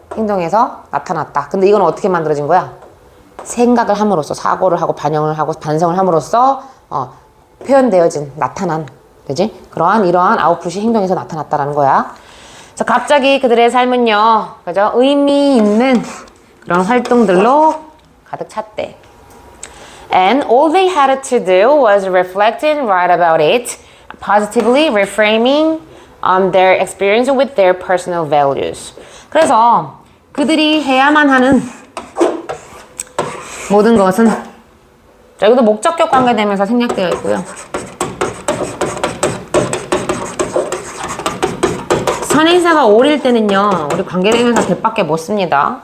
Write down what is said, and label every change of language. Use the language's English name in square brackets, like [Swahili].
[Korean] 행동에서 나타났다. 근데 이건 어떻게 만들어진 거야? 생각을 함으로써, 사고를 하고 반영을 하고 반성을 함으로써 표현되어진, 나타난, 그지? 이러한 아웃풋이 행동에서 나타났다라는 거야. 그래서 갑자기 그들의 삶은요, 그죠? 의미 있는 그런 활동들로 가득 찼대. [English] And all they had to do was reflect and write about it, positively reframing their experience with their personal values. [Korean] 그래서 그들이 해야만 하는 모든 것은, 자, 여기도 목적격 관계되면서 생략되어 있고요. 선행사가 all일 때는요, 우리 관계대명사 that밖에 못 씁니다.